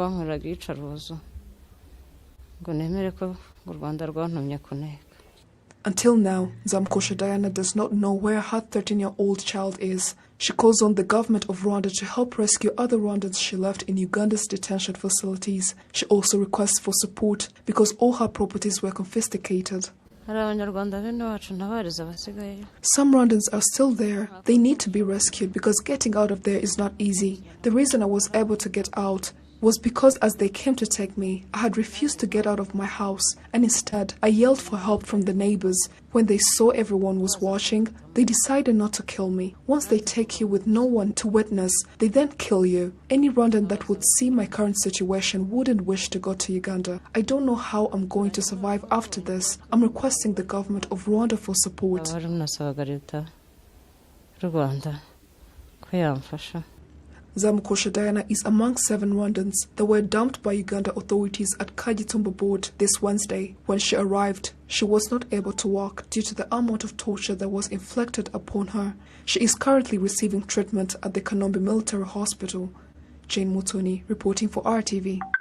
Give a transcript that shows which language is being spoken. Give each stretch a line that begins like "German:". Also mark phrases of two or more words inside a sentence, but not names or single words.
English: Until now, Nzamukosha Diana does not know where her 13-year-old child is. She calls on the government of Rwanda to help rescue other Rwandans she left in Uganda's detention facilities. She also requests for support because all her properties were confiscated.
Kinyarwanda: hari abanyarwanda bene wacu ntabariza abasigayeyo.
English: Some Rwandans are still there. They need to be rescued because getting out of there is not easy. The reason I was able to get out was because as they came to take me, I had refused to get out of my house, and instead I yelled for help from the neighbors. When they saw everyone was watching, they decided not to kill me. Once they take you with no one to witness, they then kill you. Any Rwandan that would see my current situation wouldn't wish to go to Uganda. I don't know how I'm going to survive after this. I'm requesting the government of Rwanda for support.
Kinyarwanda: Abari munasabaga leta y'u Rwanda ko yamfasha.
English: Zamukosha Diana is among 7 Rwandans that were dumped by Uganda authorities at Kagitumba Board this Wednesday. When she arrived, she was not able to walk due to the amount of torture that was inflicted upon her. She is currently receiving treatment at the Kanombe Military Hospital. Jane Mutoni reporting for RTV.